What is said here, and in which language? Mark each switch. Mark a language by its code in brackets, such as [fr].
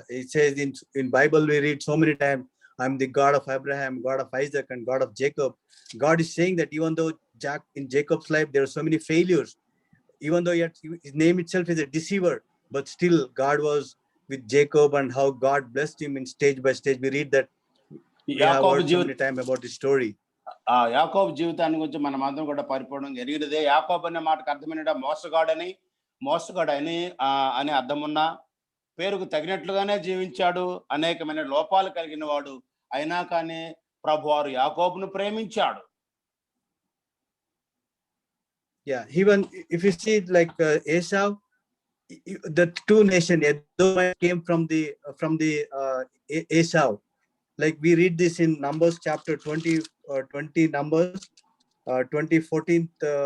[en] It says in Bible we read so many times, I'm the God of Abraham, God of Isaac, and God of Jacob. God is saying that even though in Jacob's life there are so many failures, even though yet his name itself is a deceiver, but still God was with Jacob and how God blessed him in stage by stage. We read that. We have [te] యాకోబు [en] heard so many times about the story. [te] ఆ యాకోబు జీవితాన్ని గురించి మనం అందరం కూడా పరిపూర్ణంగా ఎరిగినదే. యాకోబు అనే మాటకు అర్థమైనట మోసగాడని అని అర్థమున్న, పేరుకు తగినట్లుగానే జీవించాడు, అనేకమైన లోపాలు కలిగిన వాడు, అయినా కానీ ప్రభువారు యాకోబును ప్రేమించాడు. [en] Yeah, even if you see like Esau, the two nations, Edom came from the Esau. Like we read this in Numbers chapter 20 Numbers 14th.